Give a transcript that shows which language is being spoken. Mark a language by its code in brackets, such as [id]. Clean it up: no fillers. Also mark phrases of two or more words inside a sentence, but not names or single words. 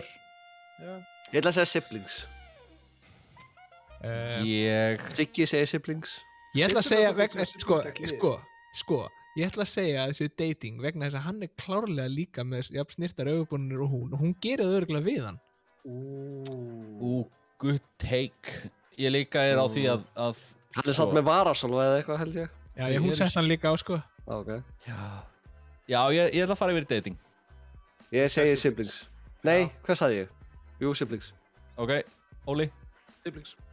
[is] Já. Ég ætla að segja siblings. Siggi segir siblings. Ég ætla að segja vegna, Siblings ég ætla að segja að þessu dating vegna þess að hann er klárlega líka með jafn snirtar augabrúnir og hún gerir það örugglega við hann. [en] Good take. [is] Ég líka er á því að Hann er satt með varasólf eða eitthvað held ég. Já, hún sett hann líka á, sko. Ok. Já, ég ætla að fara yfir í dating. Ég segi siblings. Nei, hvað sagði ég? Jú, siblings. Ok, Óli? Siblings.